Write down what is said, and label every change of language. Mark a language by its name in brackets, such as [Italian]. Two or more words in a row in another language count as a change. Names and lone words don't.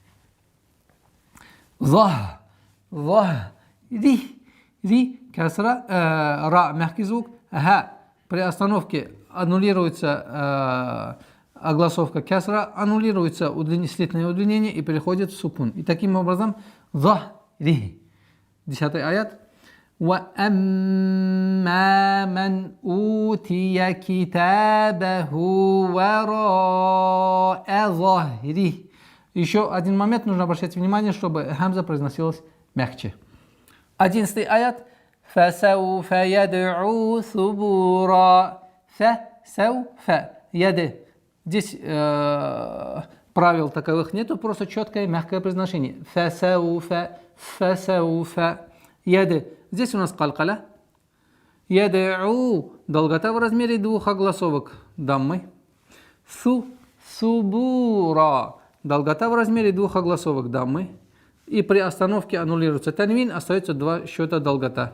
[Russian] За, ри, касра, ра, мягкий звук, ха. При остановке аннулируется огласовка касра, аннулируется слитное удлинение и переходит в сукун. И таким образом за, ри. 10 аят. [Arabic] وَأَمَّا مَنْ أُوتِيَ كِتَابَهُ وَرَاءَ ظَهْرِهِ. [Russian] Еще один момент, нужно обращать внимание, чтобы хамза произносилась мягче. [Arabic] 11 аят. فَسَوْفَ يَدْعُو ثُبُورًا. فَسَوْفَ يَدْ. [Russian] Здесь правил таковых нету, просто четкое мягкое произношение. [Arabic] فَسَوْفَ يَدْ. [Russian] Здесь у нас калкаля. Яд'у. Долгота в размере 2 огласовок даммы. Субура. Долгота в размере 2 огласовок даммы. И при остановке аннулируется танвин, остается 2 счета долгота.